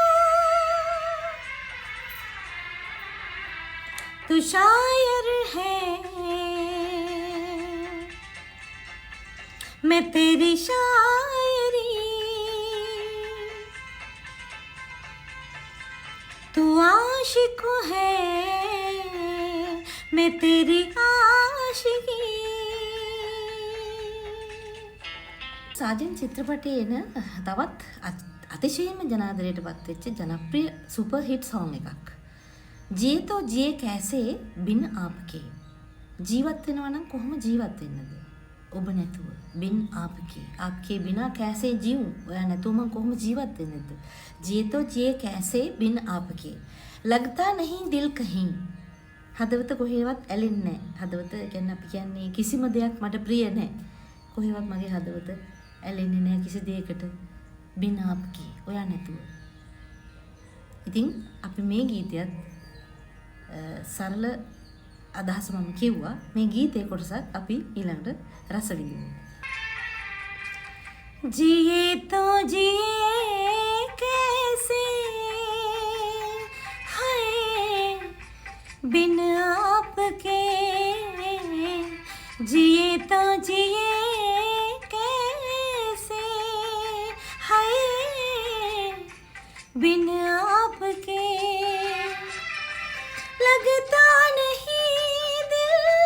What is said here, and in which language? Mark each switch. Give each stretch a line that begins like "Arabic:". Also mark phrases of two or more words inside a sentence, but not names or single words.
Hindi: तू शायर है मैं तेरी शायरी तू आशिक है मैं तेरी आशिकी
Sinhala: සාජන් චිත්‍රපටයේන තවත් අතිශයින්ම ජනාදරයටපත් වෙච්ච ජනප්‍රිය සුපර් හිට් සෝං එකක්.
Hindi: जिए तो जिए कैसे बिन आपके
Sinhala: ජීවත් වෙනවා නම් කොහොම ජීවත් වෙන්නද? ඔබ නැතුව
Hindi: बिन आपके बिना कैसे जीऊं
Sinhala: ඔයා නැතුව මම කොහොම ජීවත් වෙන්නද?
Hindi: जिए तो जिए कैसे बिन आपके लगता नहीं दिल कहीं
Sinhala: හදවත කොහෙවත් ඇලෙන්නේ නැහැ. හදවත කියන්නේ අපි කියන්නේ කිසිම දෙයක් මට ප්‍රිය නැහැ. කොහෙවත් මගේ හදවත ඇලෙන්නේ නැහැ කිසි දෙයකට.
Hindi: बिन आपके
Sinhala: ඔයා නැතුව. ඉතින් අපි මේ ගීතයත් සරල අදහස මම කිව්වා. මේ ගීතේ කොටසත් අපි ඊළඟට රස විඳිමු.
Hindi: जिए तो जिए कैसे हाय बिन आपके जिए तो जिए कैसे हाय बिन आपके लगता नहीं दिल